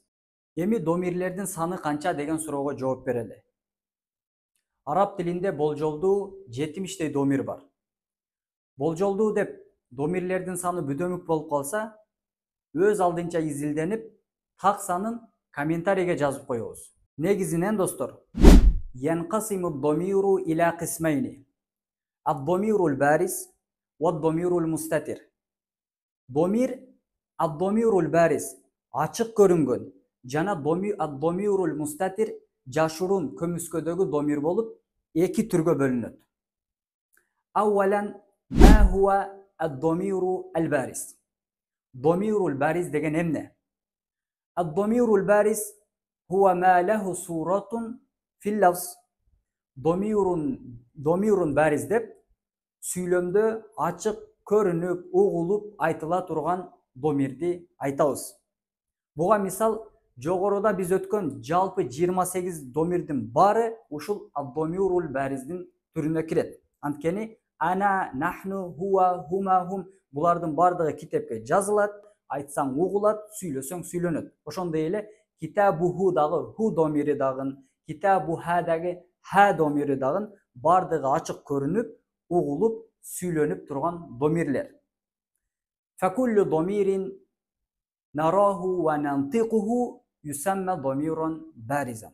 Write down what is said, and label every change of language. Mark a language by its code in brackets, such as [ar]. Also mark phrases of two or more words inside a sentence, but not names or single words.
[ky] Эми домирлердин саны канча деген суроого жооп берели. Араб тилинде болжолдуу 70 домир бар. Болжолдуу деп домирлердин саны бүдөмүк болуп калса, өз алдынча изилденип, так санын комментарийге жазып коебуз. Негизинен достор, [ar] ينقسم الضمير إلى قسمين. الضمير البارز والضمير المستتر. [ky] Домир [ar] الضمير البارز [ky] ачык көрүнгөн жана [ar] الضمير المستتر [ky] жашыруун көмүскөдөгү домир болуп, эки түргө бөлүнөт. [ar] أولا ما هو الضمير البارز. الضمير البارز [ky] деген эмне? [ar] الضمير البارز هو ما له صورة في اللفظ. ضمير بارز [ky] деп сүйлөмдө ачык көрүнүп, угулуп айтыла турган домирди айтабыз. Буга мисал, жогоруда биз өткөн жалпы 28 домирдин баары ушул ад-домирул бариздин түрүнө кирет. Анткени ана, [ar] نحن هو هما هم [ky] булардын бардыгы китепке жазылат, айтсаң угулат, сүйлөсөң сүйлөнөт. Ошондой эле китабуху дагы ху домири дагы, китабуха дагы ха домири дагы бардыгы ачык көрүнүп, угулуп, сүйлөнүп турган домирлер. [ar] فكل ضمير نراه وننطقه يسمى ضميرا بارزا.